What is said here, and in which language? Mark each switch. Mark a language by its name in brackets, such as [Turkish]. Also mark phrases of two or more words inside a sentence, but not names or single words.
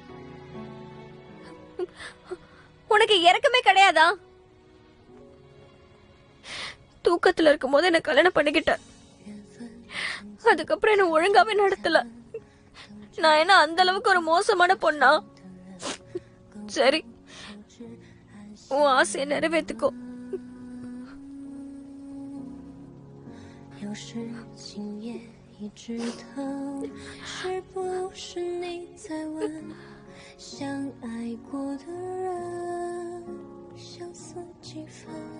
[Tamil] உனக்கு இறக்கமே கிடையாதா? தூக்கத்துல இருக்கும் போது என்ன கல்யாணம் பண்ணிக்கிட்ட. அதுக்கப்புறம் என்ன ஒழுங்காவே நடத்தல. நான் என்ன அந்த அளவுக்கு ஒரு மோசமான பொண்ணா? சரி, உன் ஆசையை நிறைவேற்றுக்கோ. [Chinese] 有时今夜一直疼，是不是你在问，相爱过的人相似几分？